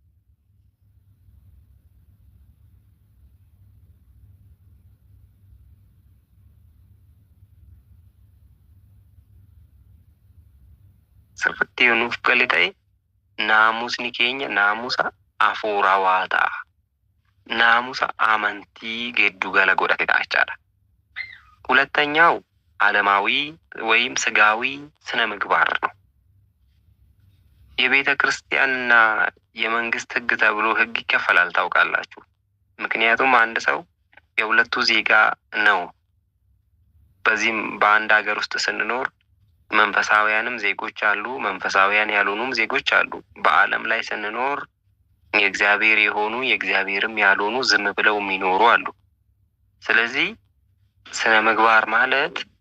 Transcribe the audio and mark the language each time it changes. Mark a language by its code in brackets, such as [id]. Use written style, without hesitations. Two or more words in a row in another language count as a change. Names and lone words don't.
[om] Sirriitti yoo nuuf gale ta'e naamusni keenya naamusa hafuurawaa ta'a. Naamusa amantii giddugala godhate ta'a jechaadha. [am] ሁለተኛው ዓለማዊ ወይም ስጋዊ ስነ ምግባር ነው። የቤተ ክርስቲያንና የመንግስት ሕግ ተብሎ ሕግ ይከፈላል ታውቃላችሁ። ምክንያቱም አንድ ሰው የሁለቱ ዜጋ ነው። በዚህም በአንድ ሀገር ውስጥ ስንኖር መንፈሳውያንም ዜጎች አሉ፣ መንፈሳውያን ያልሆኑም ዜጎች አሉ። በዓለም ላይ ስንኖር የእግዚአብሔር የሆኑ የእግዚአብሔርም ያልሆኑ ዝም ብለው የሚኖሩ አሉ። ስለዚህ ስነ ምግባር ማለት